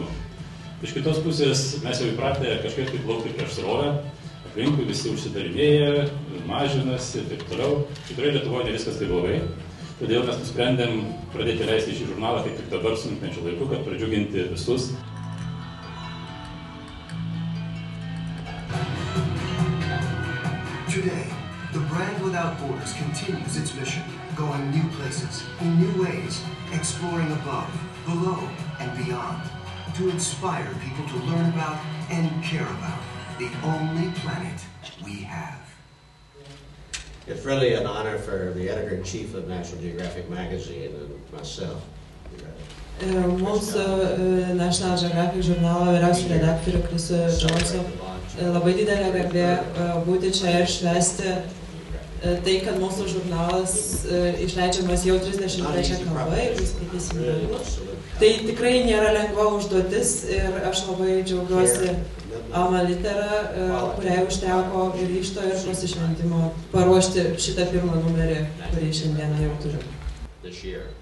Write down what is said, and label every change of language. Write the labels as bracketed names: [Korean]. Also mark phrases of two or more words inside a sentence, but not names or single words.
[Lithuanian] Iš kitos pusės mes jau įpratę kažkaip taip plaukti prieš srovę, aplinkui visi užsidarinėja, mažinasi ir taip toliau. Tikrai Lietuvoje ne viskas tai blogai, todėl mes nusprendėm pradėti leisti šį žurnalą kaip tik dabar sunkmečiu laiku, kad pradžiuginti visus. [English] Today, the brand Without Borders continues its mission, going new places, in new ways, exploring above, below, and beyond, to inspire people to learn about and care about the only planet we have. It's really an honor for the editor-in-chief of National Geographic magazine and myself. [Lithuanian] Mūsų National Geographic žurnalo vyriausiu redaktoriu Chrisu Johnsu labai didelė garbė būti čia ir švęsti tai, kad mūsų žurnalas išleidžiamas jau 33 kalba, jeigu skaitysim vėliau. Tai tikrai nėra lengva užduotis ir aš labai džiaugiuosi Alma Litera, kuriai užteko ir ryžto ir pasišventimo paruošti šitą pirmą numerį, kurį šiandieną jau turim.